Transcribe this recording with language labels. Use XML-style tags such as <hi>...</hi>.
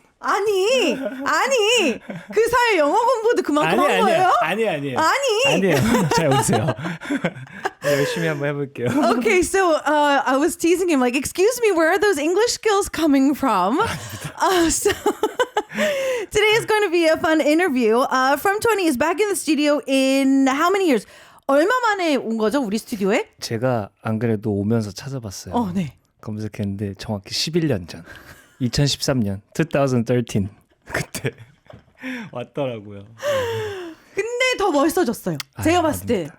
<ko>아니 그 사이 영어 공부도 그만큼 한 거예요? 아니에요. 아니에요. 잘 오세요. 열심히 한번 해볼게요.</ko> <en>Okay, so I was teasing him like, excuse me, where are those English skills coming from? So today is going to be a fun interview. From20 is back in the studio in how many years?</en> <ko>얼마 만에 온 거죠, 우리 스튜디오에? 제가 안 그래도 오면서 찾아봤어요. 네. 검색했는데 정확히 11년 전. 2013년, 2013 그때 왔더라고요. 근데 더 멋있어졌어요. 제가 봤을 때 아닙니다.</ko>